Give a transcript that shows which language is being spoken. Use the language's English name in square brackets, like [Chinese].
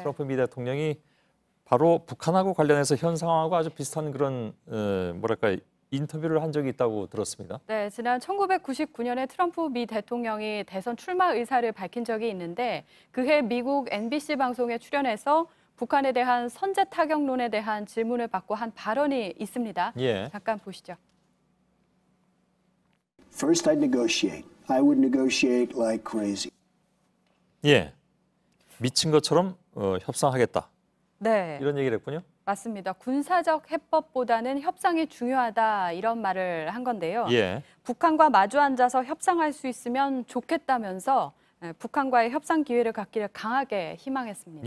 [Korean] 트럼프 미 대통령이 바로 북한하고 관련해서 현 상황하고 아주 비슷한 그런 뭐랄까 인터뷰를 한 적이 있다고 들었습니다. 네, 지난 1999년에 트럼프 미 대통령이 대선 출마 의사를 밝힌 적이 있는데 그해 미국 NBC 방송에 출연해서 북한에 대한 선제 타격론에 대한 질문을 받고 한 발언이 있습니다. 예. 잠깐 보시죠. [English] First, I'd negotiate. I would negotiate like crazy. [Korean] 예, 미친 것처럼 협상하겠다. 네. 이런 얘기를 했군요. 맞습니다. 군사적 해법보다는 협상이 중요하다 이런 말을 한 건데요. 예. 북한과 마주 앉아서 협상할 수 있으면 좋겠다면서 북한과의 협상 기회를 갖기를 강하게 희망했습니다.